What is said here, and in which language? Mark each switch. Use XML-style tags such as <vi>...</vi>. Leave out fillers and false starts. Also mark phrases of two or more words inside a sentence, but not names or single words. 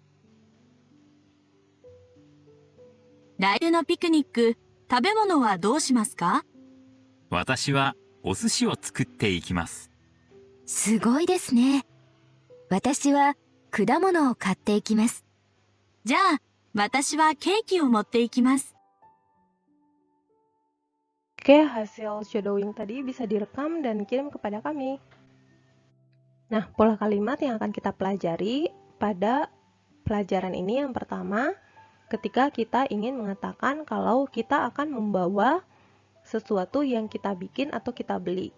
<ja>来週のピクニック、食べ物はどうしますか？私はお寿司を作っていきます。すごいですね。私は果物を買っていきます。じゃあ、私はケーキを持っていきます。</ja> <id>Oke, hasil shadowing tadi bisa direkam dan kirim kepada kami. Nah, pola kalimat yang akan kita pelajari pada pelajaran ini yang pertama, ketika kita ingin mengatakan kalau kita akan membawa sesuatu yang kita bikin atau kita beli.</id>